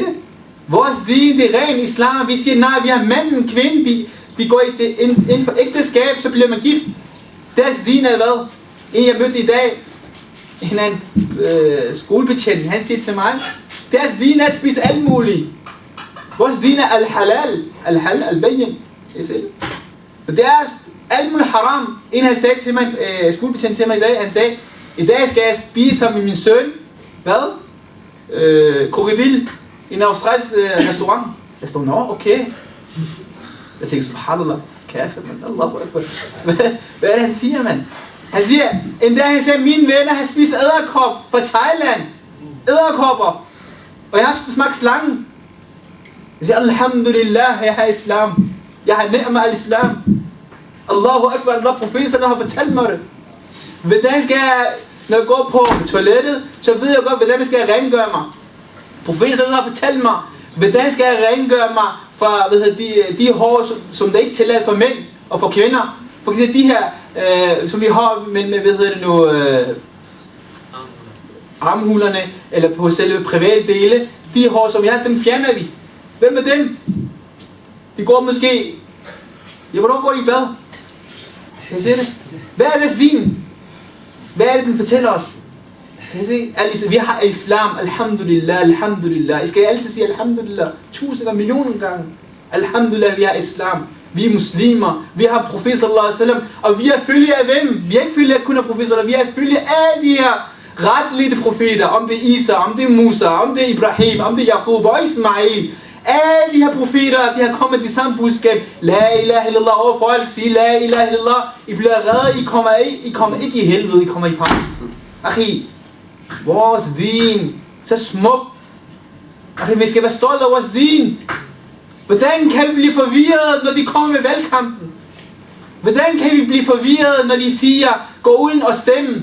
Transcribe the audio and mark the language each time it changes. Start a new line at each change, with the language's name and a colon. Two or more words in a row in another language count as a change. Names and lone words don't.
Danish: Vores din, det er ren islam. Vi siger nej, vi har manden, kvinde, de går inden for ægteskab, så bliver man gift. Deres din er hvad? En jeg mødte i dag, en anden skolebetjent, han siger til mig, deres din er at spise alt muligt. Vores din er
Arabic: الحلال البين.
Danish: Kan I se det? Og deres alt muligt haram. En han sagde til mig, skolebetjent til mig i dag, han sagde, i dag skal jeg spise sammen med min søn, hvad? Krokodil i en australsk restaurant. Jeg stod, nå, okay. Jeg tænkte, subhanallah, kaffe, man,
Arabic: الله أكبر.
Danish: Hvad er det, han siger, mand? Han siger, en dag han sagde, mine venner har spist edderkop fra Thailand. Edderkopper. Og jeg har smagt slangen. Jeg siger, alhamdulillah, jeg har islam. Jeg har
Arabic: نعمة الإسلام. الله أكبر,
Danish: Allah profeten har fortalt mig det. Hvordan skal jeg, når jeg går på toilettet, så ved jeg godt, hvordan skal jeg rengøre mig. Profeten har fortalt mig, hvordan skal jeg rengøre mig fra de hår, som der ikke tillader for mænd og for kvinder. For eksempel de her, som vi har med armhulerne, eller på selve private dele, de hår, som vi har, dem fjerner vi. Hvem er dem? De går måske, ja, hvornår går de i bad? Kan I se det? Hvad er deres din? Hvad er det, den fortæller os? Kan I se? Vi har islam,
Arabic: الحمد لله الحمد لله.
Danish: I skal altid sige alhamdulillah, 1000 gange, millioner gange. Alhamdulillah, vi har islam. Vi er muslimer. Vi har profet
Arabic: صلى الله عليه وسلم.
Danish: Og vi er følge af hvem? Vi er ikke følge af kun af profeter. Vi er følge af alle de her retlige profeter. Om det er Isa, om det er Musa, om det er Ibrahim, om det er Jakob og Ismail. Alle de her profeter, de har kommet det samme budskab.
Arabic: لا إله إلا الله.
Danish: Og folk siger,
Arabic: لا إله إلا الله.
Danish: I bliver reddet. I kommer ikke i helvede. I kommer i paradiset. Akhi, vores din, så smuk. Akhi, vi skal være stolte af vores din. Hvordan kan vi blive forvirret, når de kommer med valgkampen? Hvordan kan vi blive forvirret, når de siger, gå ud og stemme?